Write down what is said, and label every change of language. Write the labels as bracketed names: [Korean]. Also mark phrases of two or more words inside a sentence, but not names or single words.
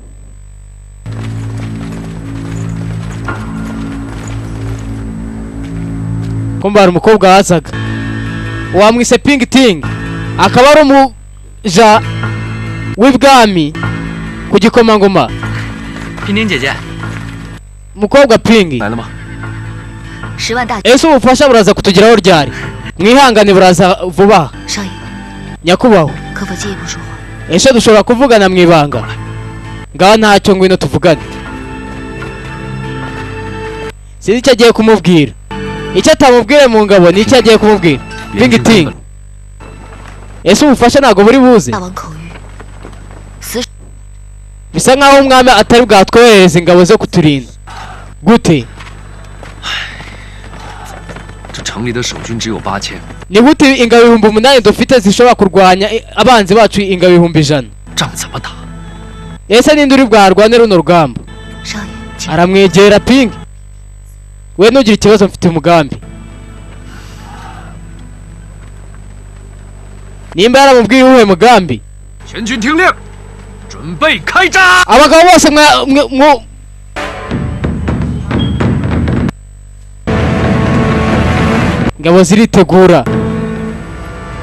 [Kinyarwanda] kumva hari umukobwa wazaga wamwise Ping Ting akaba ari umuja w'ibwami ku gikomangoma [Chinese] Ping姐姐 [Kinyarwanda] mukobwa Ping [Chinese] 来了吗？ [Kinyarwanda] ese ubufasha buraza kutugeraho ryari mwihangane buraza vuba [Chinese] 少爷， [Kinyarwanda] nyakubahwa [Chinese] 可否借一步说话？ [Kinyarwanda] ese dushobora kuvugana mwibanga ngaho ntacyo ngwino tuvugane sinzi icyo agiye kumubwira icyo atamubwire mu ngabo ni icyo agiye kumubwira Ping Ting ese ubufasha ntabwo buri buze [Chinese] 大王口谕，死 [Kinyarwanda] bisa nkaho umwami atari bwatwohereza ingabo zo kuturinda gute [Chinese] 这城里的守军只有8000， [Kinyarwanda] ni gute ingabo 8,000 dufite zishobora kurwanya abanzi bacu ingabo 100,000 [Chinese] 仗怎么打？ [Kinyarwanda] ese ninde uri bwarwane runo rugamba [Chinese] 少爷，请 [Kinyarwanda] aramwegera Ping we ntugire ikibazo mfite umugambi nimba yaramubwiye uwuhe mugambi [Chinese] 全军听令，准备开战！ [Kinyarwanda] abagabo bose ingabo ziritegura